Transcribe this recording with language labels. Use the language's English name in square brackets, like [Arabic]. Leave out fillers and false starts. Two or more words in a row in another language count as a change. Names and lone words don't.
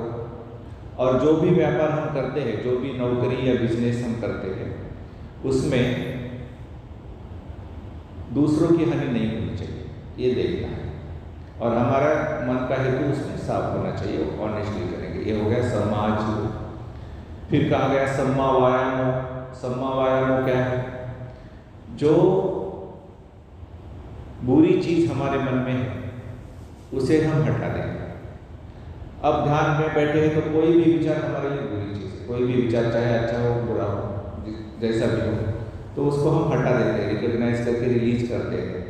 [Hindi] और जो भी व्यापार हम करते हैं, जो भी नौकरी या बिजनेस हम करते हैं, उसमें दूसरों की हानि नहीं होनी चाहिए, ये देखना है। और हमारा मन का हेतु उसमें साफ होना चाहिए, ऑनेस्टली करेंगे। ये हो गया समाज। फिर कहा गया [Pali] सम्मा वायामो। सम्मा वायामो [Hindi] क्या है? जो बुरी चीज हमारे मन में है उसे हम हटा देंगे। अब ध्यान में बैठे हैं तो कोई भी विचार हमारे लिए बुरी चीज है, कोई भी विचार चाहे अच्छा हो बुरा हो, जैसा भी हो, तो उसको हम हटा देते हैं, रिकॉग्नाइज करके रिलीज कर देते हैं।